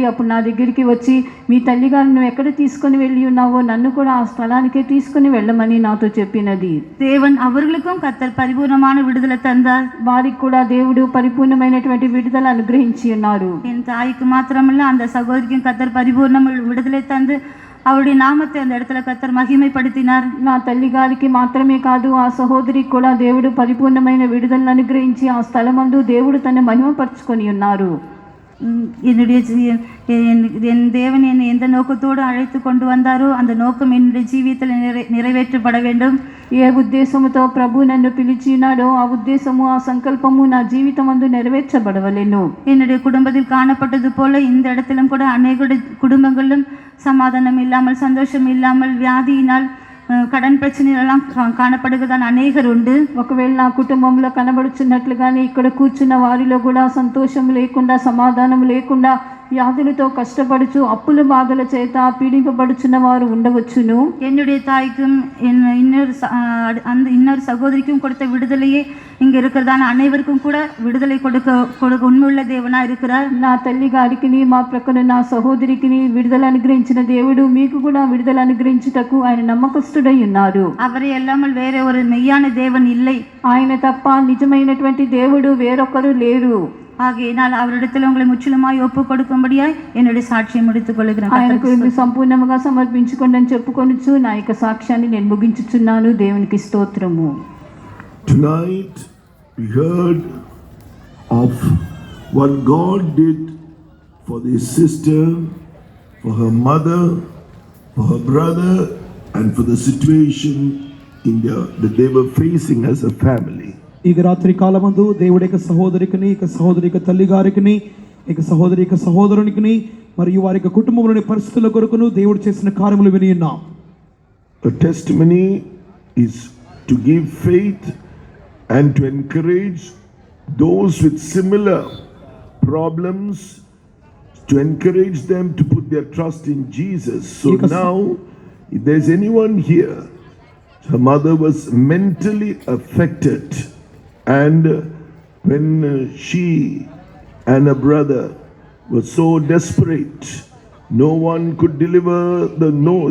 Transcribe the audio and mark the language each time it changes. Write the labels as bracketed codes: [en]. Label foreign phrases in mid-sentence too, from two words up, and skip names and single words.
[te] అప్పుడు నా దగ్గరికి వచ్చి, మీ తల్లిగారు నువ్వు ఎక్కడ తీసుకొని వెళ్ళి ఉన్నావో నన్ను కూడా ఆ స్థలానికే తీసుకుని వెళ్ళమని నాతో చెప్పినది. [ta] தேவன் அவர்களுக்கும் கர்த்தர் பரிபூர்ணமான விடுதலை தந்தார். [te] వారికి కూడా దేవుడు పరిపూర్ణమైనటువంటి విడుదల అనుగ్రహించి ఉన్నారు. [ta] என் தாய்க்கு மாத்திரமல்ல, அந்த சகோதரிக்கும் கர்த்தர் பரிபூர்ண விடுதலை தந்து அவருடைய நாமத்தை அந்த இடத்துல கர்த்தர் மகிமைப்படுத்தினார். [te] నా తల్లి గారికి మాత్రమే కాదు, ఆ సహోదరికి కూడా దేవుడు పరిపూర్ణమైన విడుదలను అనుగ్రహించి ఆ స్థలమందు దేవుడు తన మహిమపరుచుకొని ఉన్నారు. [ta] என் தேவன் என்னை எந்த நோக்கத்தோடு அழைத்து கொண்டு வந்தாரோ அந்த நோக்கம் என்னுடைய ஜீவியத்தில் நிறைவேற்றப்பட வேண்டும். [te] ఏ ఉద్దేశముతో ప్రభు నన్ను పిలిచి ఉన్నాడో ఆ ఉద్దేశము, ఆ సంకల్పము నా జీవితమందు నెరవేర్చబడవలెను. [ta] என்னுடைய குடும்பத்தில் காணப்பட்டது போல இந்த இடத்திலும் கூட அநேக குடும்பங்களிலும் சமாதானம் இல்லாமல், சந்தோஷம் இல்லாமல், வியாதியினால், కடன் ప్రశ్నలెல்லாம் కానపడుగదాని అనేకరు ఉండు. [te] ఒకవేళ నా కుటుంబంలో కనబడుచున్నట్లుగానే ఇక్కడ కూర్చున్న వారిలో కూడా సంతోషం లేకుండా, సమాధానం లేకుండా, వ్యాధులతో కష్టపడుచు అప్పుల బాధల చేత పీడింపబడుచున్న వారు ఉండవచ్చును. [ta] என்னுடைய தாய்க்கும் இன்னொரு சகோதரிக்கும் கொடுத்த விடுதலையே இங்க இருக்கிறதான அனைவருக்கும் கூட விடுதலை கொடுக்க உண்மையுள்ள தேவனா இருக்கிறார். [te] నా తల్లి గారికి, మా ప్రక్కన నా సహోదరికి విడుదల అనుగ్రహించిన దేవుడు మీకు కూడా విడుదల అనుగ్రహించుటకు ఆయన నమ్మకస్తుడై ఉన్నారు. [ta] அவரை அல்லாமல் வேற ஒரு மெய்யான தேவன் இல்லை. [te] ఆయన తప్ప నిజమైనటువంటి దేవుడు వేరొకరు లేరు. [ta] ஆகையினால் அவரிடத்தில் உங்களை முற்றிலுமாய் ஒப்பு கொடுக்கும்படியாய் என்னுடைய சாட்சியை முடித்துக் கொள்கிறேன். [te] ఆయనకు సంపూర్ణంగా సమర్పించుకోండి అని చెప్పుకొనుచు నా యొక్క సాక్ష్యాన్ని నేను ముగించుచున్నాను. దేవునికి స్తోత్రము. [en] Tonight we heard of what God did for this sister, for her mother, for her brother and for the situation in that they were facing as a family. [te] ఇక రాత్రి కాలమందు దేవుడి యొక్క సహోదరికిని, ఇక సహోదరి యొక్క తల్లి గారికి, ఇక సహోదరి యొక్క సహోదరునికి మరియు వారి యొక్క కుటుంబంలోని పరిస్థితుల కొరకును దేవుడు చేసిన కార్యములు విని ఉన్నాం. [en] A testimony is to give faith and to encourage those with similar problems, to encourage them to put their trust in Jesus. So now, if there's anyone here, her mother was mentally affected, and when she and her brother were so desperate, no one could deliver the news.